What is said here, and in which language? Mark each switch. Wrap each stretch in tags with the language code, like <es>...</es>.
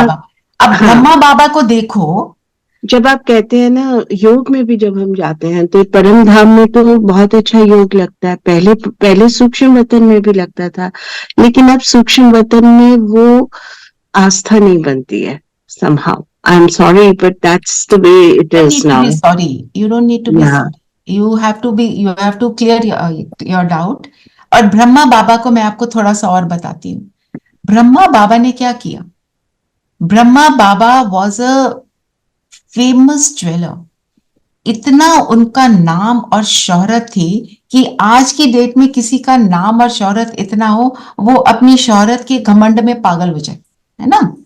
<hi>बाबा, अब ब्रह्मा बाबा को देखो, जब आप कहते हैं ना योग में भी जब हम जाते हैं तो परम धाम में तो बहुत अच्छा योग लगता है, पहले सूक्ष्म वतन में भी लगता था, लेकिन अब सूक्ष्म वतन में वो आस्था नहीं बनती है somehow.</hi> <en>I'm sorry, but that's the way it is now. sorry, you don't need to be sorry. You have to clear your doubt.</en> <hi>और ब्रह्मा बाबा को मैं आपको थोड़ा सा और बताती हूँ। ब्रह्मा बाबा ने क्या किया, ब्रह्मा बाबा</hi> <en>Was a famous jeweller.</en> <hi>इतना उनका नाम और शोहरत थी कि आज की डेट में किसी का नाम और शोहरत इतना हो, वो अपनी शोहरत के घमंड में पागल हो जाए, है ना।</hi>